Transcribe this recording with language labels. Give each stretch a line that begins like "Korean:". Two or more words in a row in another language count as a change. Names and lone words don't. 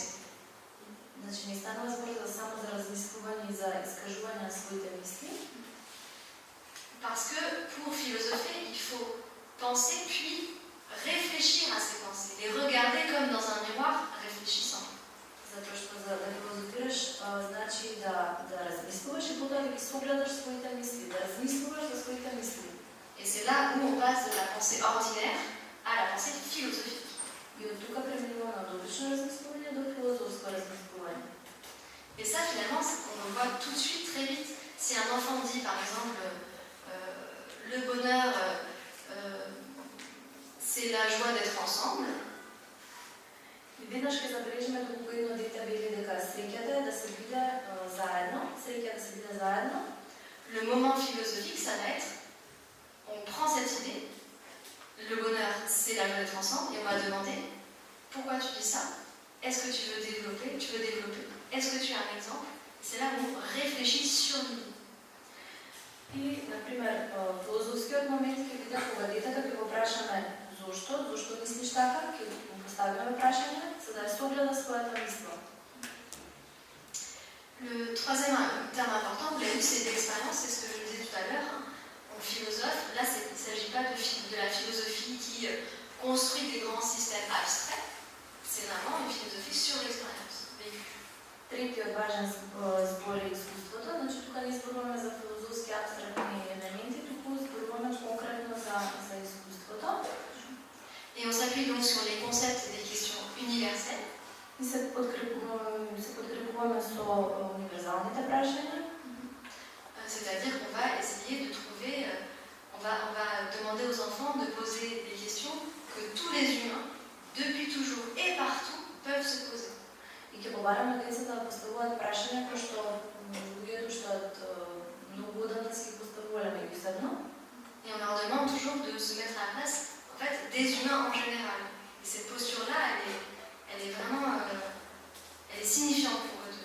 Macedonian: Значи не станува збор само за размислување и за искажување на своите мисли.
French: Parce que pour philosopher, il faut penser puis réfléchir à ses pensées, les regarder comme dans un miroir réfléchissant.
Macedonian: Затоа што за да филозофираш значи да размислуваш и потоа да ги согледаш своите мисли, да размислуваш за своите мисли.
French: Et c'est là où on passe de la pensée ordinaire à la pensée philosophique.
Macedonian: И од тука преминуваме од обично размислување до филозофско размислување.
French: Et ça, finalement, on le voit tout de suite, très vite. Si un enfant dit, par exemple, le bonheur, c'est la joie d'être ensemble.
Macedonian: И веднаш ќе речеме доколку едно дете вели дека среќата е да се биде заедно, среќа да се биде заедно.
French: Le moment philosophique, ça va être, on prend cette idée, le bonheur, c'est la joie d'être ensemble, et on va demander, pourquoi tu dis ça? Est-ce que tu veux développer? Est-ce que tu as un exemple? C'est là où on réfléchit sur l'idée.
Macedonian: И, например, филозофскиот момент ќе биде кога детето ќе го прашаме зошто мислиш така, ќе му поставиме прашање, за да ја согледа својата мисла.
French: Le troisième terme important, vous l'avez vu, c'est l'expérience, c'est ce que je disais tout à l'heure. On philosophe, là il ne s'agit pas de la philosophie qui construit des grands systèmes abstraits, c'est vraiment une philosophie sur l'expérience vécue.
Macedonian: Третиот важен збор е искуството, значи тука не зборуваме за филозофски абстрактни елементи, туку зборуваме конкретно за искуството.
French: Et on s'appuie donc sur les concepts des questions universelles.
Macedonian: И се подкрепуваме со универзалните прашања.
French: C'est-à-dire qu'on va essayer de trouver, on va demander aux enfants de poser des questions que tous les humains, depuis toujours et partout, peuvent se poser.
Macedonian: И ќе побараме децата да поставуваат прашања кои што луѓето што многу одамна си ги поставувале меѓусебно.
French: Et on leur demande toujours de se mettre à la place, en fait, des humains en général. Et cette posture-là, elle est vraiment, elle est signifiante pour eux.